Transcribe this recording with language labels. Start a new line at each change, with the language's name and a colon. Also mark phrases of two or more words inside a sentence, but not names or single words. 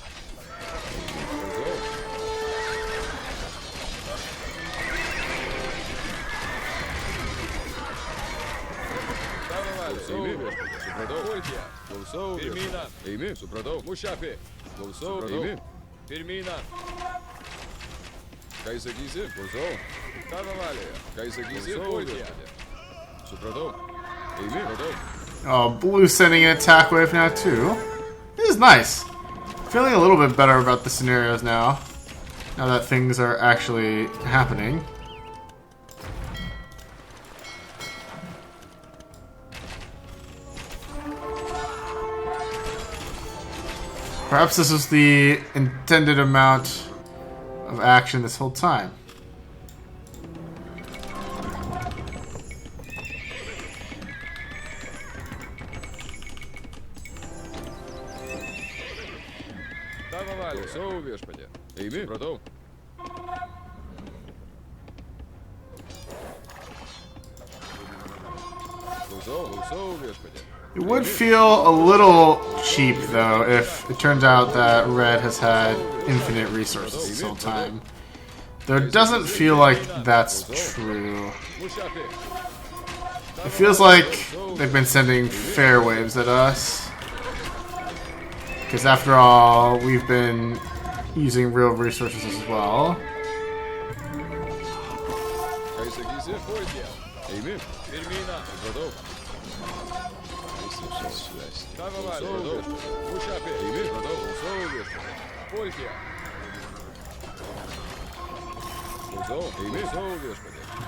Lithuanian: Tavo valia. Eimi viešpatė. Supratau. Pulkė. Klausau. Pirmyną. Eimi. Supratau. Mušapė. Klausau. Eimi. Pirmyną. Ką sakysi? Klausau. Tavo valioje. Ką sakysi? Pulkė. Supratau. Eimi. Supratau.
English: Oh, blue sending an attack wave now too. This is nice. Feeling a little bit better about the scenarios now. Now that things are actually happening. Perhaps this was the intended amount of action this whole time.
Lithuanian: Tavo valia. Klausau viešpatė. Eimi. Supratau. Klausau viešpatė.
English: It would feel a little cheap, though, if it turns out that Red has had infinite resources this whole time. Though it doesn't feel like that's true.
Lithuanian: Mušapė.
English: It feels like they've been sending fair waves at us. Because after all, we've been using real resources as well.
Lithuanian: Ką sakysi? Pulkė. Eimi. Pirmyną. Supratau. Suvesti. Tavo valia. Mušapė. Eimi. Supratau. Klausau viešpatė. Pulkė. Klausau. Eimi. Klausau viešpatė.